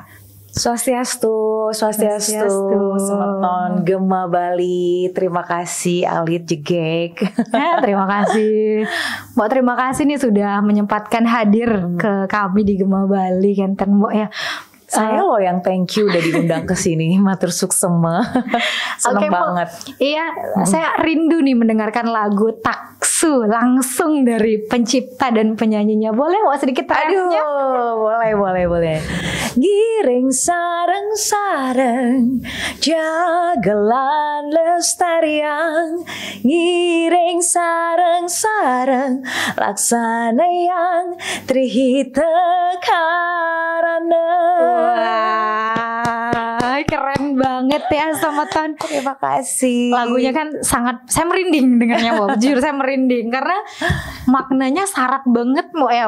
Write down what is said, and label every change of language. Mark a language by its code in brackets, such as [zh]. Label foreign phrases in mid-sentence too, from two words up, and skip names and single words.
[id] Swastiastu, Semeton Gema Bali. Terima kasih Alit Jegek. Terima kasih Mbak, terima kasih nih sudah menyempatkan hadir ke kami di Gema Bali kan Mbak ya. Saya loh yang [en] thank you [id] udah diundang ke sini, [ban] matur suksema. [id] Seneng banget. Iya, saya rindu nih mendengarkan lagu Taksu langsung dari pencipta dan penyanyinya. Boleh Wak sedikit rapnya? Boleh. [ban] Giring sareng-sareng, jagalan lestarian. Giring sareng-sareng, laksana yang trihita karana. [id] Wah, keren banget ya Semeton. Terima kasih. Lagunya kan sangat, saya merinding dengannya Mbak. Jujur saya merinding karena maknanya syarat banget Mbak ya.